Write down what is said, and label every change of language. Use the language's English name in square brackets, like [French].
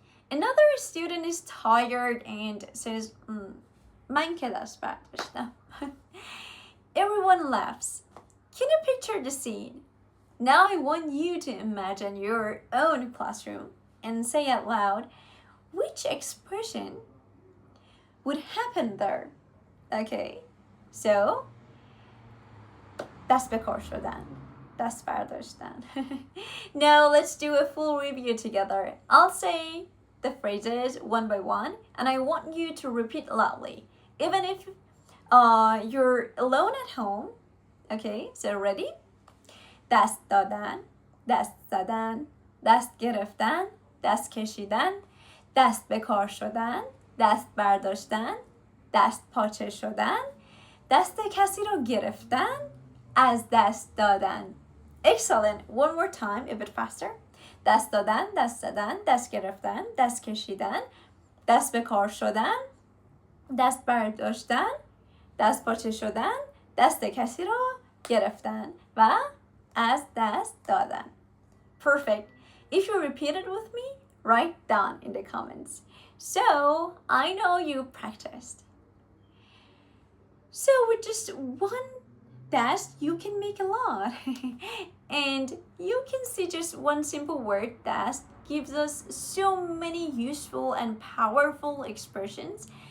[English] Another student is tired and says, [Persian] من که دست برداشتم. [English] Everyone laughs. Can you picture the scene? Now I want you to imagine your own classroom and say out loud which expression would happen there. Okay, so [Persian] دست به کار شدن. دست برداشتن. [English] Now let's do a full review together. I'll say the phrases one by one and I want you to repeat loudly. Even if you're alone at home. Okay, so ready? [Persian] دست دادن، دست زدن، دست گرفتن، دست کشیدن، دست به کار شدن، دست برداشتن، دست پاچه شدن، دست کسی رو گرفتن، از دست دادن. [English] Excellent. One more time, a bit faster. [Persian] دست دادن، دست زدن، دست گرفتن، دست کشیدن، دست به کار شدن، دست برداشتن، دست پاچه شدن، دست کسی رو گرفتن و از دست دادن. [English] Perfect. If you repeat it with me, write down in the comments. So, I know you practiced. So, with just one DAST, you can make a lot. And you can see just one simple word, DAST, gives us so many useful and powerful expressions.